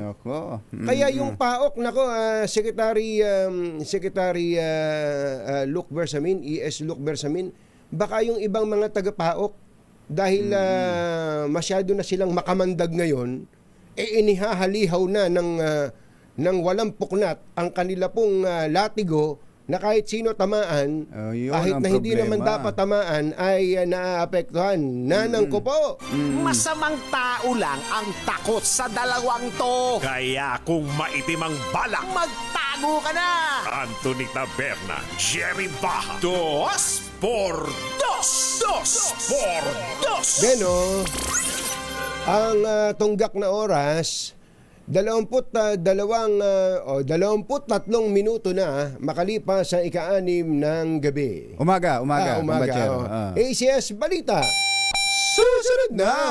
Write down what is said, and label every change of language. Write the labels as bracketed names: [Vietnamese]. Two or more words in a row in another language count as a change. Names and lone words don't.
[Filipino] Kaya yung PAOK, Secretary Luke Bersamin, Luke Bersamin, baka yung ibang mga taga-PAOK, dahil masyado na silang makamandag ngayon, inihahalihaw na ng walang puknat ang kanila pong latigo na kahit sino tamaan, Yun kahit ang na hindi problema. naman dapat tamaan, ay naaapektuhan. Nanang ko po. Masamang tao lang ang takot sa dalawang to. Kaya kung maitim ang balak, magtago ka na! Anthony Taberna, Jerry Baja, Dos por Dos! Dos por Dos! Beno, ang tunggak na oras, 23 minuto na makalipas sa ika-6 ng gabi. Umaga, Umaga. Kumbachero. ACS Balita. Susunod na!